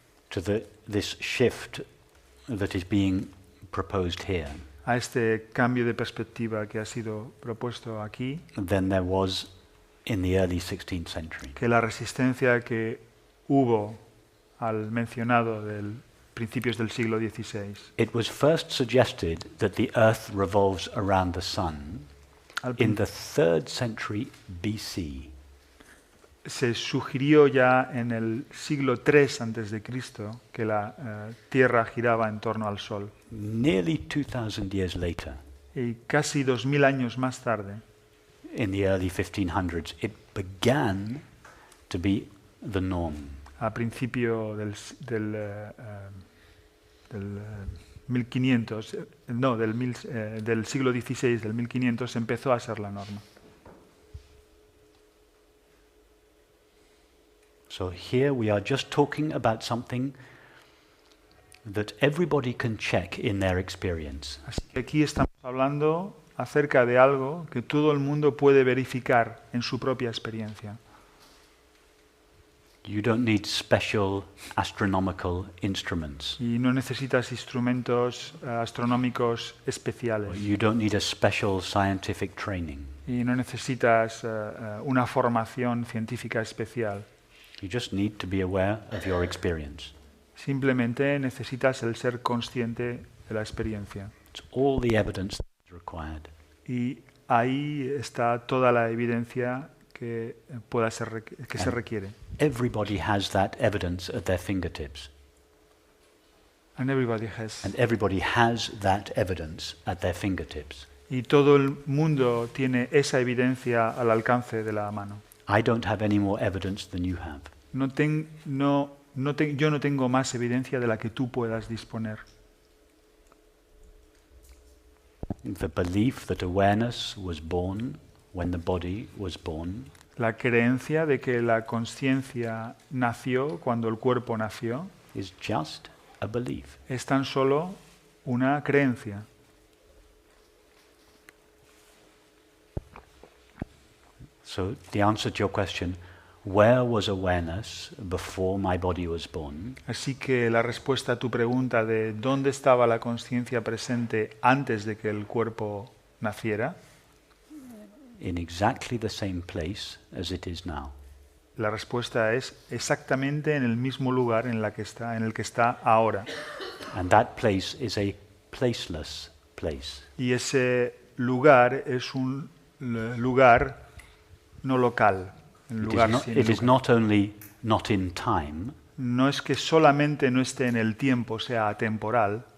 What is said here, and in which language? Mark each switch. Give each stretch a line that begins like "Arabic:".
English: to this shift that is being proposed here
Spanish: a este cambio de perspectiva que ha sido propuesto aquí,
English: than there was in the early 16th century.
Spanish: que la resistencia que hubo al mencionado del principios del siglo XVI.
English: It was first suggested that the earth revolves around the sun
Spanish: Al
English: in the 3rd century BC.
Spanish: Se sugirió ya en el siglo III antes de Cristo que la Tierra giraba en torno al Sol.
English: Nearly 2,000 years later,
Spanish: Y casi 2000 años más tarde,
English: in the early 1500s, it began to be the norm.
Spanish: a principio del 1500, del siglo XVI, del 1500, empezó a ser la norma.
English: So here we are just talking about something that everybody can check in their experience.
Spanish: Así que aquí estamos hablando acerca de algo que todo el mundo puede verificar en su propia experiencia.
English: You don't need special astronomical instruments.
Spanish: Y no necesitas instrumentos astronómicos especiales.
English: You don't need a special scientific training.
Spanish: Y no necesitas una formación científica especial.
English: You just need to be aware of your experience.
Spanish: Simplemente necesitas el ser consciente de la experiencia.
English: It's all the evidence that's required.
Spanish: Y ahí está toda la evidencia que se requiere.
English: Everybody has that evidence at their fingertips. And everybody has. And everybody has that evidence at their fingertips.
Spanish: Y todo el mundo tiene esa evidencia al alcance de la mano.
English: I don't have any more evidence than you have.
Spanish: Yo no tengo más evidencia de la que tú puedas disponer.
English: The belief that awareness was born when the body was born
Spanish: La creencia de que la conciencia nació cuando el cuerpo nació
English: is just a belief.
Spanish: es tan solo una creencia.
English: So the answer to your question, where was awareness before my body was born,
Spanish: Así que la respuesta a tu pregunta de dónde estaba la conciencia presente antes de que el cuerpo naciera,
English: in exactly the same place as it is now.
Spanish: la respuesta es exactamente en el mismo lugar en el que está ahora.
English: And that place is a placeless place.
Spanish: Y ese lugar es un lugar no local, un lugar sin
English: It is
Spanish: lugar.
English: not only not in time,
Spanish: No es que solamente no esté en el tiempo, sea atemporal.